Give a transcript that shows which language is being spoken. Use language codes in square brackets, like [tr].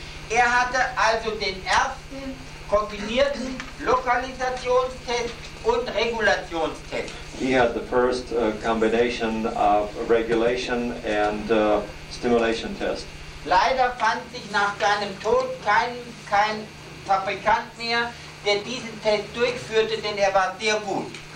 [de] Hatte also den ersten kombinierten Lokalisationstest und Regulationstest. [en] He had the first combination of regulation and stimulation test. [de] Leider fand sich nach seinem Tod kein Fabrikant mehr, der diesen Test durchführte, denn er war sehr gut.